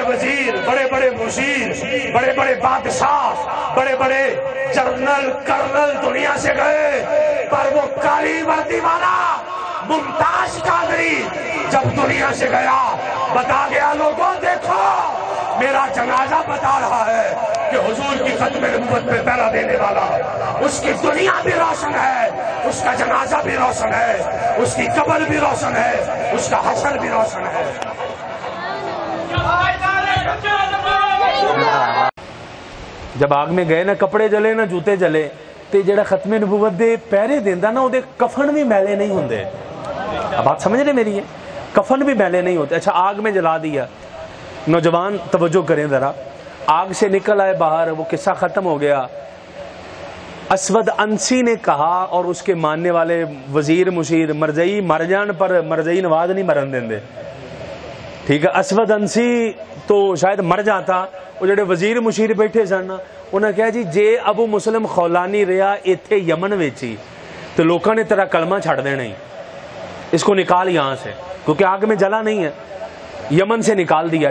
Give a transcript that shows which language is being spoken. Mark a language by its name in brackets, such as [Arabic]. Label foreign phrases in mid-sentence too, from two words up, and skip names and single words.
[Urdu] وزیر، بڑے بڑے مشیر، بڑے بڑے بادشاہ، بڑے بڑے جنرل کرنل دنیا سے گئے، پر وہ کالی وردی والا ممتاز قادری جب دنیا سے گیا بتا گیا لوگوں دیکھو میرا جنازہ بتا رہا ہے کہ حضور کی ختم نبوت پہ پہرا دینے والا، اس کی دنیا بھی روشن ہے، اس کا جنازہ بھی روشن ہے، اس کی قبر بھی روشن ہے، اس کا حشر بھی روشن ہے۔ جب آگ میں گئے نہ کپڑے جلے نہ جوتے جلے، [Punjabi] تے جڑا ختم نبوت دے پہرے دیندا نا، او دے کفن بھی میلے نہیں ہوندے۔ [Urdu] اب بات سمجھ رہے میری ہے، کفن بھی میلے نہیں ہوتے۔ اچھا آگ میں جلا دیا، نوجوان توجہ کریں ذرا، آگ سے نکل آئے باہر، وہ قصہ ختم ہو گیا۔ اسود انسی نے کہا اور اس کے ماننے والے وزیر مشیر، [Punjabi] مرزئی مر جان پر مرزئی نواز نہیں مرن دیندے، [Urdu] ٹھیک ہے۔ اسود انسی تو شاید مر جاتا، وہ جڑے وزیر مشیر بیٹھے سن انہوں نے کہا جی [Punjabi] جے ابو مسلم خولانی رہا ایتھے یمن وچ ہی تو لوکاں نے تیرا کلمہ چھڑ دینا ہی، [Urdu] اس کو نکال یہاں سے، کیونکہ آگ میں جلا نہیں ہے، یمن سے نکال دیا۔